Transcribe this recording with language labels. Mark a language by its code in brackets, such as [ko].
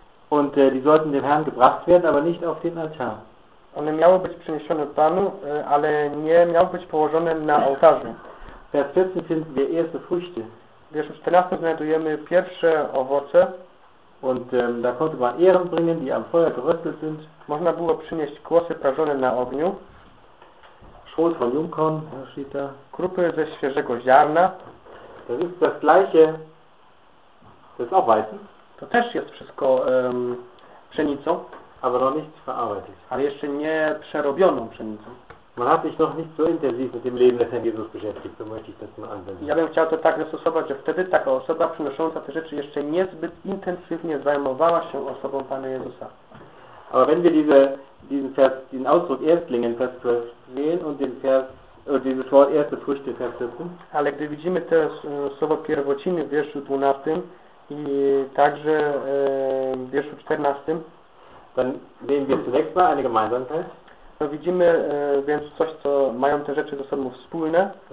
[de] Und die sollten dem Herrn gebracht werden, aber nicht auf den Altar. [pl] One miały być przeniesione Panu, ale nie miały być położone na ołtarzu. [de] Vers 14 finden wir erste Früchte. [pl] Wiesz, w 14 znajdujemy pierwsze owoce. [de] Und da konnte man Ehren bringen, die am Feuer geröstet sind. [pl] Można było przynieść kłosy prażone na ogniu. [de] Schrot von Jungkorn, da steht da. [pl] Krupy ze świeżego ziarna. [de] Das ist das gleiche. Das ist auch Weizen. [pl] To też jest wszystko pszenicą. [de] Aber noch nicht verarbeitet. [pl] Ale jeszcze nie przerobioną pszenicą. [de] Man hat sich noch nicht so intensiv mit dem Leben des Herrn Jesus beschäftigt, so möchte ich das mal anwenden. [pl] Ja bym chciał to tak zastosować, że wtedy taka osoba przynosząca te rzeczy jeszcze niezbyt intensywnie zajmowała się osobą Pana Jezusa. [de] Aber wenn wir diesen Ausdruck Erstlingen, Vers 12 sehen und den Vers, dieses Wort erste Früchte, Vers 14. [pl] Ale gdy widzimy te słowo pierwociny w wierszu 12 i także w wierszu 14, [de] dann sehen wir zunächst mal eine Gemeinsamkeit. [pl] No widzimy więc coś, co mają te rzeczy ze sobą wspólne.